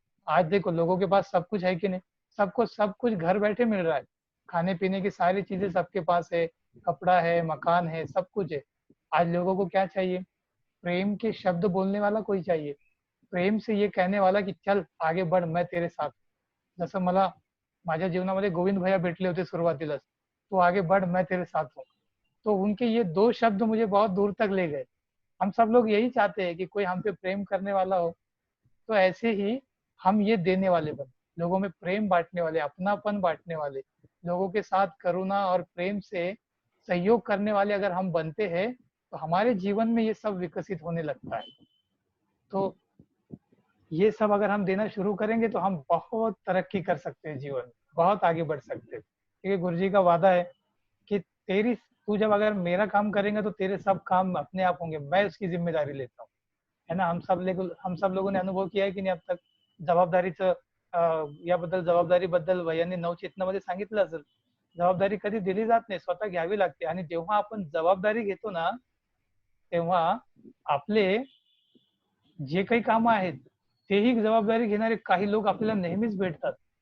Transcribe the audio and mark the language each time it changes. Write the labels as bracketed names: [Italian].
[Hindi] आज देखो लोगों के पास सब कुछ है कि नहीं? सबको सब कुछ घर बैठे मिल रहा है। खाने पीने की सारी चीजें सबके पास है, कपड़ा है, मकान है, सब कुछ है। आज लोगों को क्या चाहिए? प्रेम के शब्द बोलने वाला कोई चाहिए। प्रेम से ये कहने वाला की चल आगे बढ़, मैं तेरे साथ. [Marathi] जसं मला माझ्या जीवनामध्ये गोविंद भैया भेटले होते सुरुवातीलाच. [Hindi] तू आगे बढ़, मैं तेरे साथ हूँ. तो उनके ये 2 शब्द मुझे बहुत दूर तक ले गए. हम सब लोग यही चाहते हैं कि कोई हम पे प्रेम करने वाला हो. तो ऐसे ही हम ये देने वाले बने, लोगों में प्रेम बांटने वाले, अपनापन बांटने वाले, लोगों के साथ करुणा और प्रेम से सहयोग करने वाले अगर हम बनते हैं तो हमारे जीवन में ये सब विकसित होने लगता है. तो ये सब अगर हम देना शुरू करेंगे तो हम बहुत तरक्की कर सकते हैं जीवन में, बहुत आगे बढ़ सकते हैं. क्योंकि गुरु जी का वादा है कि तू जब अगर मेरा काम करेंगे तो तेरे सब काम अपने आप होंगे, मैं उसकी जिम्मेदारी लेता हूँ. है ना? हम सब लोगों ने अनुभव किया है की [Marathi] नाही अब तक जबाबदारीचं, याबद्दल जबाबदारीबद्दल भैयांनी नवचेतनामध्ये सांगितलं असेल. जबाबदारी कधी दिली जात नाही, स्वतः घ्यावी लागते. आणि जेव्हा आपण जबाबदारी घेतो ना, तेव्हा आपले जे काही कामं आहेत तेही जबाबदारी घेणारे काही लोक आपल्याला नेहमीच भेटतात.